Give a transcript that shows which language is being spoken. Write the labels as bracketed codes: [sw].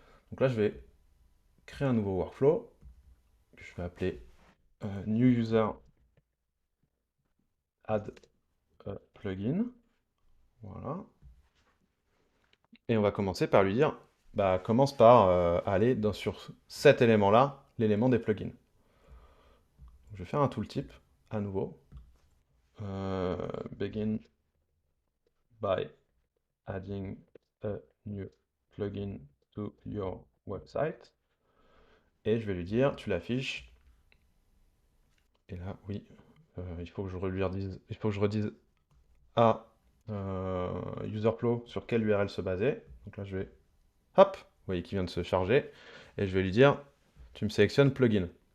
[fr] Donc là, je vais créer un nouveau workflow que je vais appeler New User Add a Plugin. Voilà. Et on va commencer par lui dire, bah, commence par aller sur cet élément-là, l'élément des plugins. Donc, je vais faire un tooltip à nouveau. [en] Begin by adding a new plugin to your website. [fr] Et je vais lui dire, tu l'affiches. Et là, oui, il faut que je redise à Userflow sur quelle URL se baser. Donc là, je vais, hop, vous voyez qu'il vient de se charger. Et je vais lui dire, tu me sélectionnes plugin.